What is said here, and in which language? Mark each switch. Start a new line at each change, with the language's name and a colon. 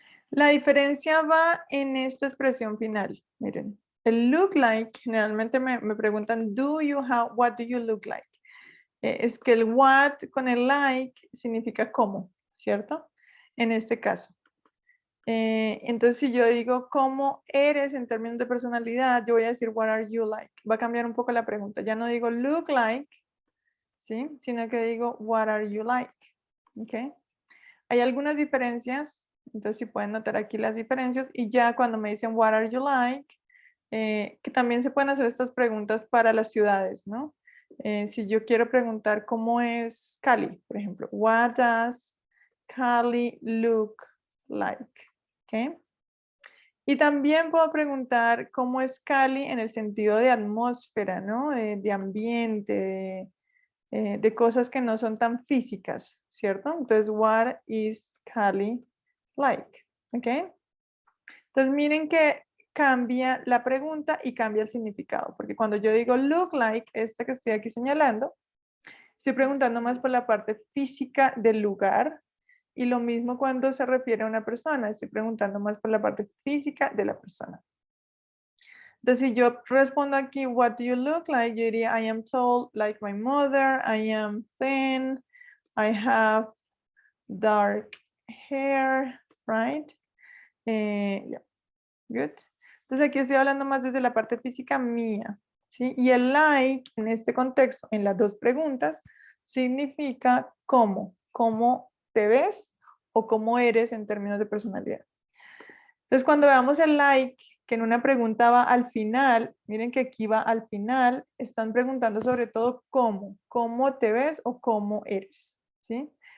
Spanish: La diferencia va en esta expresión final. Miren, el look like, generalmente me preguntan,
English: what do you look like?
Spanish: Es que el what con el like significa cómo, ¿cierto? En este caso. Entonces, si yo digo cómo eres en términos de personalidad, yo voy a decir
English: what are you like.
Spanish: Va a cambiar un poco la pregunta. Ya no digo look like, ¿sí? Sino que digo
English: what are you like.
Spanish: ¿Ok? Hay algunas diferencias, entonces si pueden notar aquí las diferencias y ya cuando me dicen
English: what are you like,
Spanish: que también se pueden hacer estas preguntas para las ciudades, ¿no? Si yo quiero preguntar cómo es Cali, por ejemplo,
English: what does Cali look like?
Spanish: ¿Okay? Y también puedo preguntar cómo es Cali en el sentido de atmósfera, ¿no? De ambiente, de cosas que no son tan físicas, ¿cierto? Entonces,
English: what is Cali like?
Spanish: ¿Ok? Entonces, miren que cambia la pregunta y cambia el significado, porque cuando yo digo look like, esta que estoy aquí señalando, estoy preguntando más por la parte física del lugar, y lo mismo cuando se refiere a una persona, estoy preguntando más por la parte física de la persona. Entonces, si yo respondo aquí,
English: what do you look like?
Spanish: Yo diría,
English: I am tall like my mother, I am thin, I have dark hair, right? Yeah. Good.
Spanish: Entonces, aquí estoy hablando más desde la parte física mía, ¿sí? Y el like, en este contexto, en las dos preguntas, significa cómo te ves o cómo eres en términos de personalidad. Entonces, cuando veamos el like, que en una pregunta va al final, miren que aquí va al final, están preguntando sobre todo cómo te ves o cómo eres, ¿sí?